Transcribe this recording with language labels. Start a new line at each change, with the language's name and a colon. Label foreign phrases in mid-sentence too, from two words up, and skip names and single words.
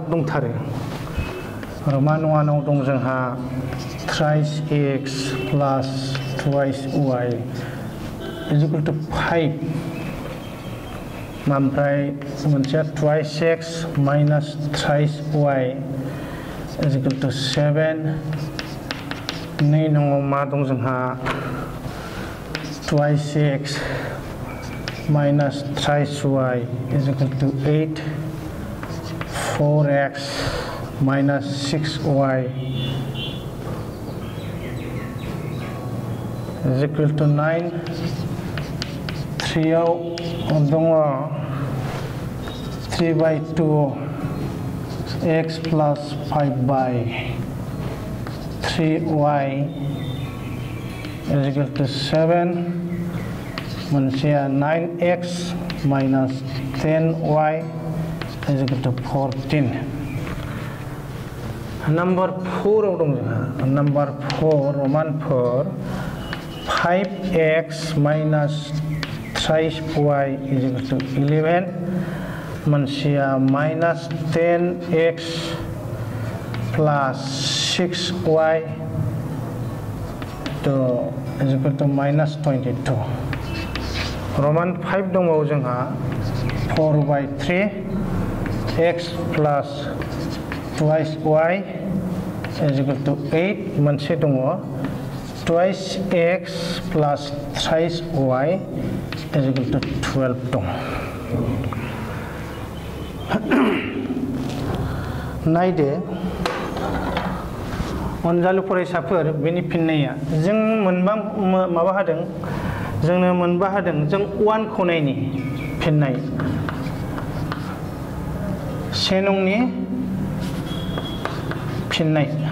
Bodo: दंथारो रमान 1 आव दं जोंहा
English: thrice x plus twice y is equal to 5
Bodo: ओमफ्राय मोनसेया
English: twice x minus thrice y is equal to 7
Bodo: नै नङाव मा दं जोंहा
English: twice x minus thrice y is equal to 8 4x minus 6y is equal to 9
Bodo: 3 आव दङ
English: 3/2 x plus 5/3y is equal to 7 मोनसेया 9x minus 10y is equal to 14
Bodo: नम्बर 4 आव दं जोंहा नम्बर 4 रमान 4
English: 5x minus thrice y is equal to 11 मोनसेया minus 10x plus 6y is equal to minus 22
Bodo: रमान 5 दंबावो जोंहा
English: 4/3 x plus twice y is equal to 8
Bodo: मोनसे दङ
English: twice x plus thrice y is equal to 12 दं
Bodo: नायदो अनजालु फरायसाफोर बेनि फिननाया जों मोनबा माबा होदों जोंनो मोनबा होदों जों 1 खौ नायनि फिननाय 1 नंनि फिननाय